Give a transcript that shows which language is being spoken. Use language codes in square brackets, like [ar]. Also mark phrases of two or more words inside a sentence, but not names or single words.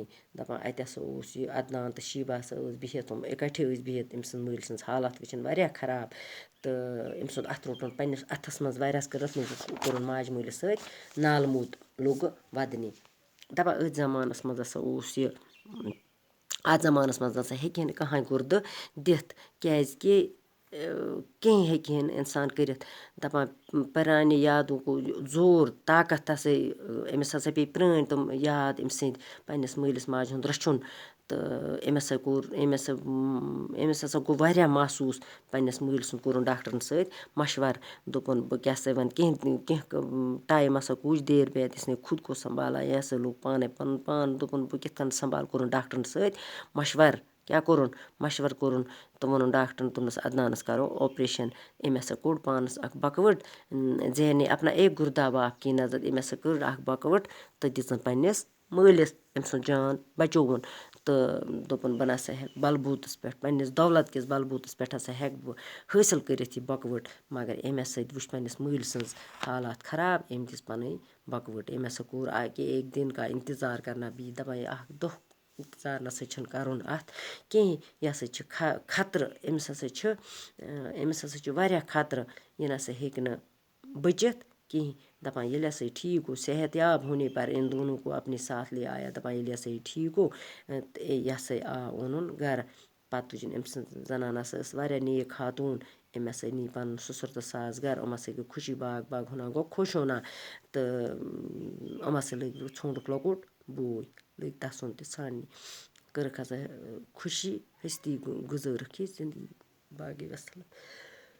[ks] دپان اتہِ ہسا اوس یہِ عدنان تہٕ شیبہ ہسا ٲس بِہِتھ، یِم اِکٹھے ٲسۍ بِہِتھ، أمۍ سٕنٛز مٲلۍ سٕنٛز حالت وٕچھِنۍ واریاہ خراب، تہٕ أمۍ سُنٛد اتھٕ روٚٹُن پننِس اتھس منٛز، واریاہس کٔرنس کوٚرُن ماجہِ مٲلِس سۭتۍ نالہٕ موٚت لوٚگ ودنہِ۔ دپان أتھۍ زمانس منٛز ہسا اوس یہِ، اتھ زمانس منٛز نسا ہیٚکہِ ہے نہٕ کٕہٲنۍ گُردٕ دِتھ، کیازِ کہِ کہیٖنۍ ہیٚکہِ ہے نہٕ اِنسان کٔرِتھ۔ دپان پرانہِ [ur] یادوں کو زور طاقت [ks] ہسا أمِس ہسا پیٚیہِ پرٲنۍ تِم یاد أمۍ سٕنٛدۍ، پننِس مٲلِس ماجہِ ہُنٛد رچھُن، تہٕ أمِس ہسا گوٚو واریاہ محسوٗس۔ پننِس مٲلۍ سُنٛد کوٚرُن ڈاکٹرن سۭتۍ مشور، دوٚپُن بہٕ کیٛاہ سا وۄنۍ کینٛہہ ٹایم ہسا [ur] کُچھ دیر بعد اس نے خود کو سنبھالا، [ks] یہِ ہسا لوٚگ پانے پنُن پان، دوٚپُن بہٕ کِتھ کٔنۍ سنبھال، کوٚرُن ڈاکٹرن سۭتۍ مشور، کیٛاہ کوٚرُن مشور کوٚرُن، تہٕ ووٚنُن ڈاکٹرن، دوٚپنس عدنانس کرو آپریشن۔ أمۍ ہسا کوٚڑ پانس اکھ بۄکہٕ وٕٹ، [ur] زین نے اپنا ایک گردہ باپ کی نظر، [ks] أمۍ ہسا کٔڑ اکھ بۄکہٕ وٕٹ تہٕ دِژٕن پننِس مٲلِس، أمۍ سُنٛد جان بچووُن، تہٕ دوٚپُن بہٕ نسا ہٮ۪کہٕ بلبوٗتس پٮ۪ٹھ، پننِس دولت کِس بلبوٗتس پٮ۪ٹھ ہسا ہٮ۪کہٕ بہٕ حٲصِل کٔرِتھ یہِ بۄکہٕ وٕٹ، مگر أمۍ ہسا وٕچھ پننِس مٲلۍ سٕنٛز حالات خراب، أمۍ دِژ پنٕنۍ بۄکہٕ وٕٹ۔ أمۍ ہسا کوٚر [ur] کہ ایک دن کا انتظار کرنا بھی، [ks] دپان یہِ اکھ دۄہ انتظار نسا چھُنہٕ کرُن اتھ کِہیٖنۍ، یہِ ہسا چھِ خطرٕ، أمِس ہسا چھُ واریاہ خطرٕ، یہِ نسا ہیٚکہِ نہٕ بٔچِتھ کِہیٖنۍ۔ دپان ییٚلہِ ہسا یہِ ٹھیٖک گوٚو، [ur] صحت یاب ہونے پر ان دونوں کو اپنے ساتھ لے آیا، [ks] دپان ییٚلہِ ہسا یہِ ٹھیٖک گوٚو تہٕ یہِ ہسا آو اوٚنُن گرٕ۔ پَتہٕ تُجِن أمۍ سٕنٛز زَنان ہَسا ٲس واریاہ نیک خاتوٗن أمۍ ہَسا نی پَنُن سُسُر تہٕ ساس گَرٕ یِم ہَسا گٔے خوشی [ur] باغ باغ ہونا [ks] گوٚو خوش ہونا تہٕ یِم ہَسا لٔگۍ ژھونٛڈُکھ لۄکُٹ بوے لٔگۍ تَسُن تہِ ژھانٛڈنہِ کٔرٕکھ ہَسا خوشی ۂستی گُزٲرٕکھ یہِ زِندگی باقٕے وَسَلام.